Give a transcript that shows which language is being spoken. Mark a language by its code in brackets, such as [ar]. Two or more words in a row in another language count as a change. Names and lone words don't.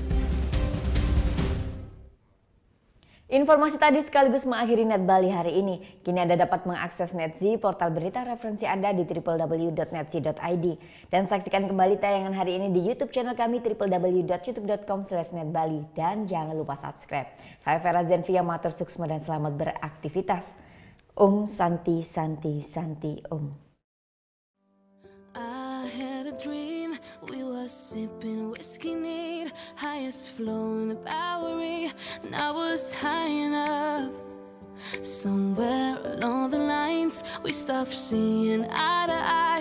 [id] Informasi tadi sekaligus mengakhiri Net Bali hari ini. Kini Anda dapat mengakses NetZ, portal berita referensi Anda di www.netz.id. Dan saksikan kembali tayangan hari ini di YouTube channel kami www.youtube.com/netbali. Dan jangan lupa subscribe. Saya Vera Zenvia, [ban] matur suksma [id] dan selamat beraktivitas. [sa] Om Santi Santi Santi Om. [en] Dream we were sipping whiskey neat, highest flow in the Bowery, and I was high enough. Somewhere along the lines we stopped seeing eye to eye.